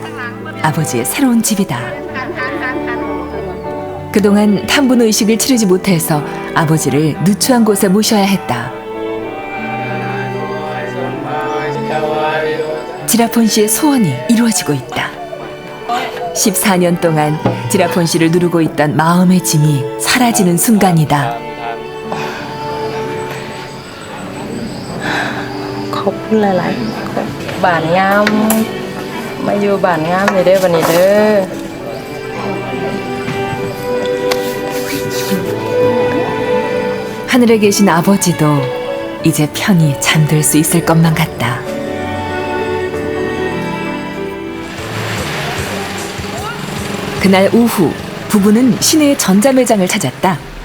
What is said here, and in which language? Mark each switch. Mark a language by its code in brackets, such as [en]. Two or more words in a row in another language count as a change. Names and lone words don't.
[ko] 아버지의 새로운 집이다. 그동안 탐분 의식을 치르지 못해서 아버지를 누추한 곳에 모셔야 했다. 지라폰 씨의 소원이 이루어지고 있다. 14년 동안 지라폰 씨를 누르고 있던 마음의 짐이 사라지는 순간이다. [tts] ขอบคุณหลายๆบ้านงามมาอยู่บ้านงามเลยเด้อวันนี้เด้อ [ko] 하늘에 계신 아버지도 이제 편히 잠들 수 있을 것만 같다. 그날 오후 부부는 시내의 전자매장을 찾았다.